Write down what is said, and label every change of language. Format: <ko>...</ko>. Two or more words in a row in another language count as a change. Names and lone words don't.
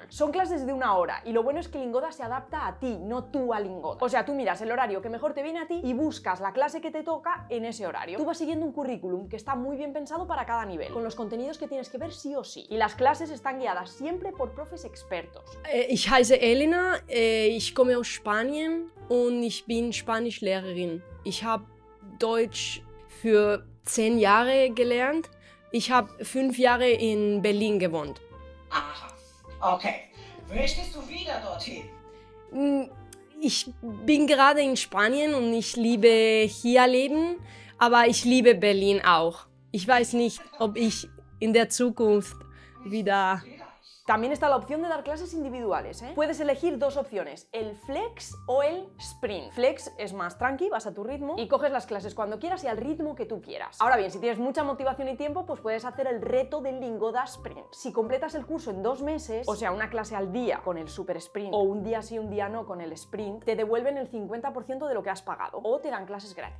<es>Son clases de 1 hora y lo bueno es que Lingoda se adapta a ti, no tú a Lingoda. O sea, tú miras el horario que mejor te viene a ti y buscas la clase que te toca en ese horario. Tú vas siguiendo un currículum que está muy bien pensado para cada nivel, con los contenidos que tienes que ver sí o sí. Y las clases están guiadas siempre por profes expertos.</es> <de>Ich heiße Elena, ich komme aus Spanien und ich bin Spanischlehrerin. Ich habe Deutsch für 10 Jahre gelernt. Ich habe 5 Jahre in Berlin gewohnt. Aha, okay. Möchtest du wieder dorthin? Ich bin gerade in Spanien und ich liebe hier leben, aber ich liebe Berlin auch. Ich weiß nicht, ob ich in der Zukunft wieder...</de> <es>También está la opción de dar clases individuales, ¿eh? Puedes elegir dos opciones, el Flex o el Sprint. Flex es más tranqui, vas a tu ritmo y coges las clases cuando quieras y al ritmo que tú quieras. Ahora bien, si tienes mucha motivación y tiempo, pues puedes hacer el reto del Lingoda Sprint. Si completas el curso en 2 meses, o sea, una clase al día con el Super Sprint o un día sí, un día no con el Sprint, te devuelven el 50% de lo que has pagado o te dan clases gratis.</es>